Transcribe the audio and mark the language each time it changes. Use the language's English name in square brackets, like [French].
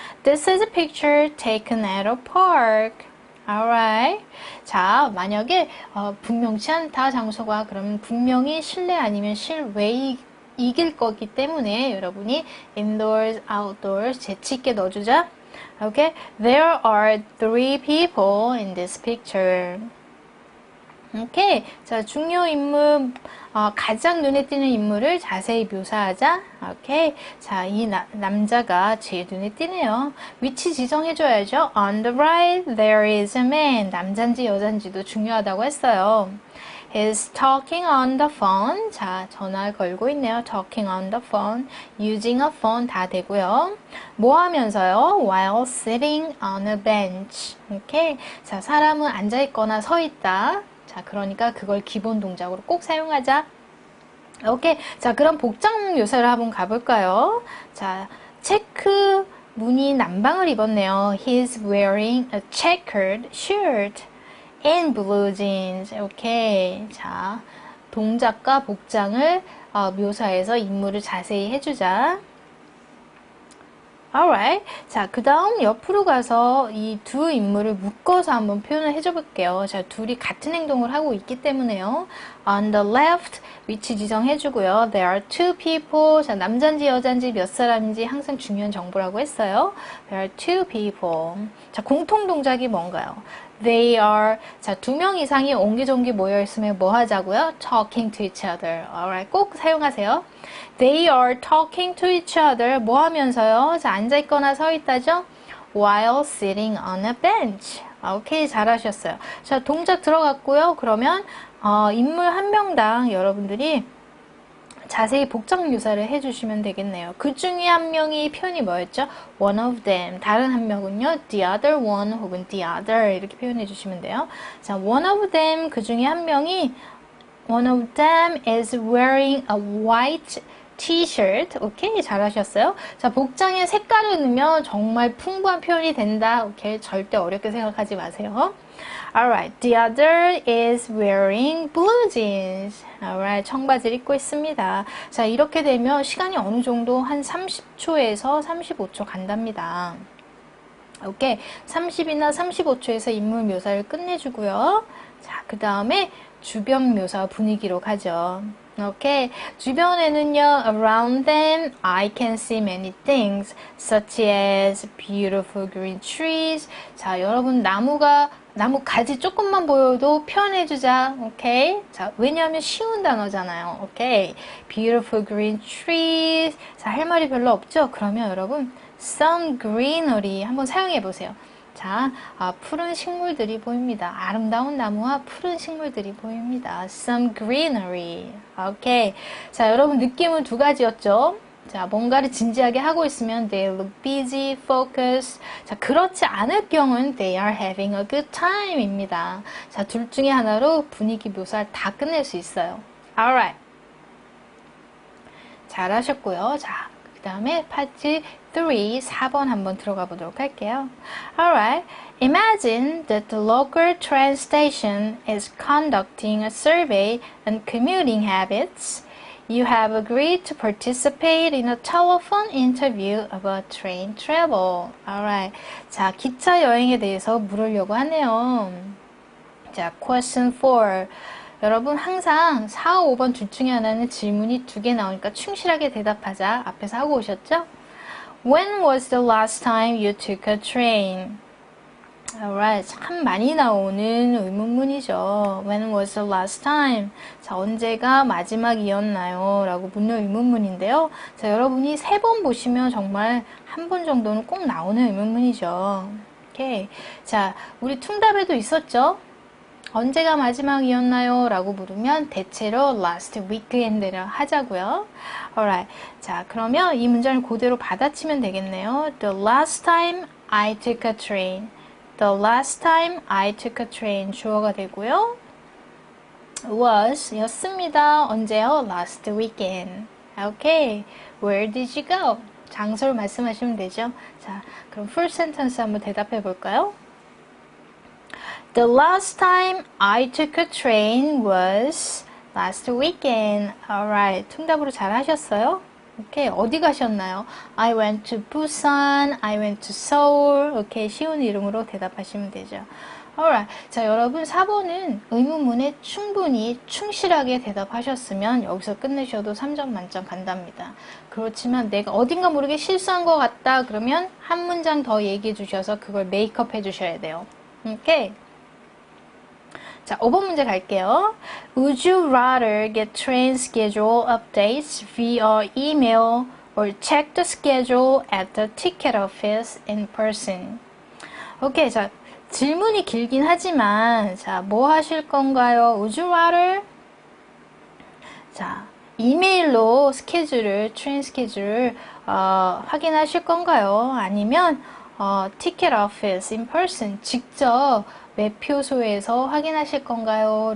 [English] This is a picture taken at a park. Alright. [Korean] 자, 만약에 분명치 않다 장소가 그러면 분명히 실내 아니면 실외 이길 거기 때문에 여러분이 [English] indoors, outdoors [Korean] 재치 있게 넣어주자. [English] Okay. There are 3 people in this picture. [Korean] 오케이. 자, 중요 인물, 가장 눈에 띄는 인물을 자세히 묘사하자. 오케이. 자, 이 남자가 제일 눈에 띄네요. 위치 지정해줘야죠. [English] On the right, there is a man. [Korean] 남잔지 여잔지도 중요하다고 했어요. [English] He's talking on the phone. [Korean] 자, 전화 걸고 있네요. [English] Talking on the phone. Using a phone [Korean] 다 되고요. 뭐 하면서요? [English] While sitting on a bench. [Korean] 오케이. 자, 사람은 앉아있거나 서있다. 자, 그러니까 그걸 기본 동작으로 꼭 사용하자. 오케이. 자, 그럼 복장 묘사를 한번 가볼까요? 자, 체크 무늬 남방을 입었네요. [English] He's wearing a checkered shirt and blue jeans. [Korean] 오케이. 자, 동작과 복장을 묘사해서 인물을 자세히 해주자. [English] Alright. [Korean] 자, 그 다음 옆으로 가서 이 두 인물을 묶어서 한번 표현을 해줘 볼게요. 자, 둘이 같은 행동을 하고 있기 때문에요. [English] On the left, [Korean] 위치 지정해주고요. [English] There are 2 people. [Korean] 자, 남잔지 여잔지 몇 사람인지 항상 중요한 정보라고 했어요. [English] There are 2 people. [Korean] 자, 공통 동작이 뭔가요? [English] They are, [Korean] 자, 2명 이상이 옹기종기 모여있으면 뭐 하자고요? [English] Talking to each other. Alright, [Korean] 꼭 사용하세요. [English] They are talking to each other. [Korean] 뭐 하면서요? 자, 앉아있거나 서있다죠? [English] While sitting on a bench. [Korean] 오케이, 잘하셨어요. 자, 동작 들어갔고요. 그러면 인물 한 명당 여러분들이 자세히 복장 묘사를 해주시면 되겠네요. 그 중에 한 명이 표현이 뭐였죠? [English] One of them. [Korean] 다른 한 명은요. [English] The other one [Korean] 혹은 [English] the other [Korean] 이렇게 표현해 주시면 돼요. [English] 자, one of them [Korean] 그 중에 한 명이 [English] One of them is wearing a white t-shirt. [Korean] 오케이, 잘하셨어요. 자, 복장에 색깔을 넣으면 정말 풍부한 표현이 된다. 오케이, 절대 어렵게 생각하지 마세요. [English] Alright, the other is wearing blue jeans. [Korean] Alright, 청바지를 입고 있습니다. 자, 이렇게 되면 시간이 어느 정도 한 30초에서 35초 간답니다. 오케이, 30이나 35초에서 인물 묘사를 끝내주고요. 자, 그 다음에 주변 묘사 분위기로 가죠. 오케이, 주변에는요, [English] around them, I can see many things, such as beautiful green trees. [Korean] 자, 여러분, 나무 가지 조금만 보여도 표현해주자. 오케이? 자, 왜냐하면 쉬운 단어잖아요. 오케이? [English] Beautiful green trees. [Korean] 자, 할 말이 별로 없죠? 그러면 여러분, [English] some greenery [Korean] 한번 사용해보세요. 자, 푸른 식물들이 보입니다. 아름다운 나무와 푸른 식물들이 보입니다. [English] Some greenery. 오케이. [Korean] 자, 여러분 느낌은 두 가지였죠? 자, 뭔가를 진지하게 하고 있으면 [English] they look busy, focused. [Korean] 자, 그렇지 않을 경우는 [English] they are having a good time [Korean] 입니다. 자, 둘 중에 하나로 분위기 묘사를 다 끝낼 수 있어요. [English] Alright. [Korean] 잘하셨고요. 자, 그 다음에 파트 3, 4번 한번 들어가 보도록 할게요. [English] Alright. Imagine that the local train station is conducting a survey on commuting habits. You have agreed to participate in a telephone interview about train travel. Alright. [Korean] 자, 기차 여행에 대해서 물으려고 하네요. 자, question 4. 여러분 항상 4, 5번 둘 중에 하나는 질문이 2개 나오니까 충실하게 대답하자. 앞에서 하고 오셨죠? [English] When was the last time you took a train? [Korean] Alright, 참 많이 나오는 의문문이죠. [English] When was the last time? [Korean] 자, 언제가 마지막이었나요? 라고 묻는 의문문인데요. 자, 여러분이 3번 보시면 정말 한 번 정도는 꼭 나오는 의문문이죠. 오케이. 자, 우리 퉁답에도 있었죠? 언제가 마지막이었나요? 라고 물으면 대체로 [English] last weekend [Korean] 를 하자고요. [English] Alright. [Korean] 자, 그러면 이 문장을 그대로 받아치면 되겠네요. [English] The last time I took a train. The last time I took a train [Korean] 주어가 되고요. [English] was [Korean] 였습니다. 언제요? [English] Last weekend. Okay. Where did you go? [Korean] 장소를 말씀하시면 되죠. 자, 그럼 [English] full sentence [Korean] 한번 대답해 볼까요? [English] The last time I took a train was last weekend. [Korean] Alright. 통답으로 잘 하셨어요? 오케이. 어디 가셨나요? [English] I went to Busan. I went to Seoul. 오케이. [Korean] 쉬운 이름으로 대답하시면 되죠. [English] Alright. [Korean] 자, 여러분 4번은 의문문에 충분히 충실하게 대답하셨으면 여기서 끝내셔도 3점 만점 간답니다. 그렇지만 내가 어딘가 모르게 실수한 것 같다 그러면 한 문장 더 얘기해 주셔서 그걸 메이크업 해 주셔야 돼요. 오케이. 자, 5번 문제 갈게요. [English] Would you rather get train schedule updates via email or check the schedule at the ticket office in person? [Korean] 오케이, 자, 질문이 길긴 하지만, 자, 뭐 하실 건가요? [English] Would you rather? [Korean] 자, 이메일로 스케줄을, 트레인 스케줄을 확인하실 건가요? 아니면 티켓 오피스, [English] in person, [Korean] 직접 매표소에서 확인하실 건가요?